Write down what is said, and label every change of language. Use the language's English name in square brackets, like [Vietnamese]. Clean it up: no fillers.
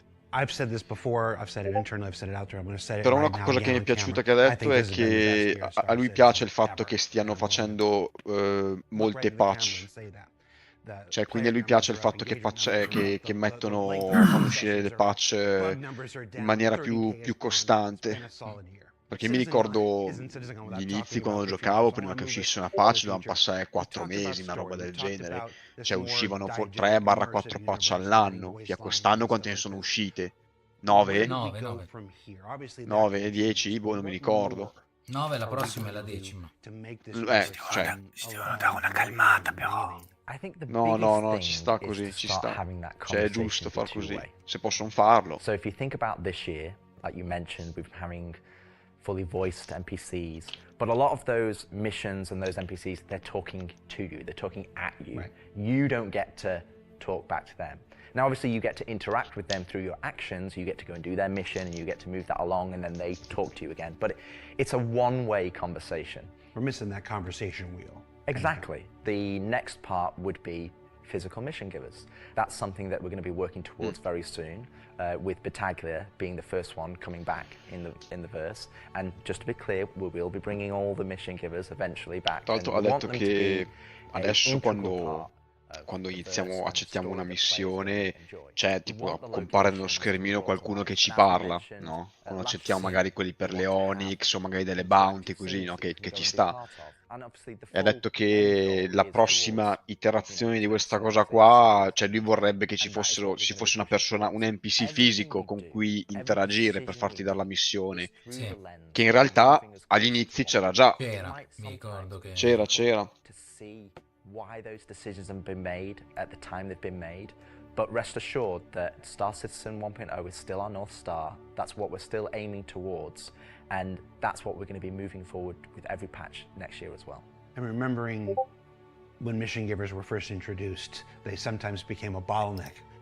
[English] I've said this before, I've said it internally, I've said it out there, I'm going to say it [Italian] Però [English] right [Italian] una [English] now, [Italian] cosa che mi è piaciuta che ha detto è che a lui piace il fatto che stiano facendo molte patch. Cioè, quindi a lui piace il fatto che fanno uscire le patch in maniera più costante. Perché mi ricordo gli inizi quando giocavo, prima che uscisse una patch dovevano passare 4 mesi, una roba del genere. Cioè uscivano 3-4 patch all'anno. Via quest'anno quante ne sono uscite? 9? 9, 10? Boh, non mi ricordo. 9, la prossima è la 10ª. Cioè... Si devono dare una calmata però. No, ci sta così, ci sta. Cioè è giusto far così, se possono farlo. [English] So if you think about this year, like you mentioned, we've been having fully voiced NPCs, but a lot of those missions and those NPCs, they're talking to you, they're talking at you. Right. You don't get to talk back to them. Now obviously you get to interact with them through your actions, you get to go and do their mission and you get to move that along and then they talk to you again, but it's a one-way conversation. We're missing that conversation wheel. Exactly. The next part would be physical mission givers. That's something that we're going to be working towards very soon, with Battaglia being the first one coming back in the verse. And just to be clear, we will be bringing all the mission givers eventually back. [Italian] Tra l'altro ha detto che adesso quando accettiamo una missione, c'è tipo compare nello schermino qualcuno che ci parla, no? Quando accettiamo magari quelli per le Onyx o magari delle bounty così, no? Che ci sta. E ha detto che la prossima iterazione di questa cosa qua, cioè lui vorrebbe che ci fosse una persona, un NPC fisico con cui interagire per farti dare la missione, che in realtà agli inizi c'era già. Mi ricordo che c'era. [English] Why those decisions have been made at the time they've been made, but rest assured that Star Citizen 1.0 is still our North Star. That's what we're still aiming towards, and that's what we're going to be moving forward with every patch next year as well. And remembering when mission givers were first introduced, they sometimes became a bottleneck